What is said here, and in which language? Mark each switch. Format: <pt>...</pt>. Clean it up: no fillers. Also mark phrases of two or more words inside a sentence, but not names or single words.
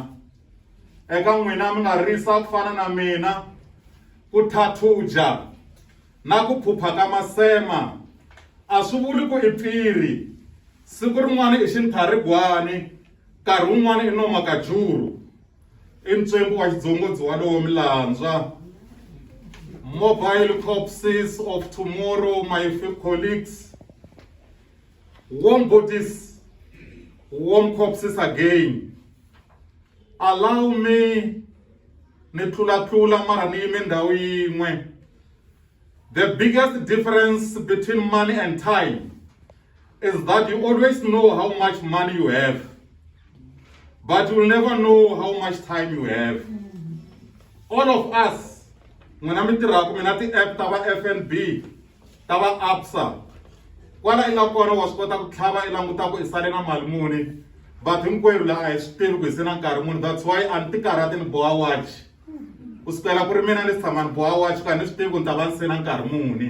<ts>Eka n'wina mi nga risa ku fana na mina, ku thathuja na ku phupha ka masema, a swi vuli ku i pfiri. Siku rin'wana i xintharigwani, nkarhi wun'wana i noma kajuru, i ntswembu wa xidzongodzi walowo milandzwa.</ts> <en>Mobile corpses of tomorrow, my colleagues. Warm bodies, warm corpses again. Allow me</en> <ts>ni tlula mara ni yime ndhawu yin'we.</ts> <en>The biggest difference between money and time is that you always know how much money you have, but you will never know how much time you have. All of us</en> <ts>N'wina mi tirhaka mina ti-app ta va FNB ta va ABSA kwala i nga kona wa swi kota ku tlhava i languta ku i sale na mali muni but hinkwerhu la a hi swi tivi ku hi se na nkarhi muni.</ts> <en>That's why</en> <ts>a ni ti karhati ni boha watch ku sukela ku ri mina ni tshama ni boha watch ka ni swi tivi ku ni ta va ni se na nkarhi muni.</ts>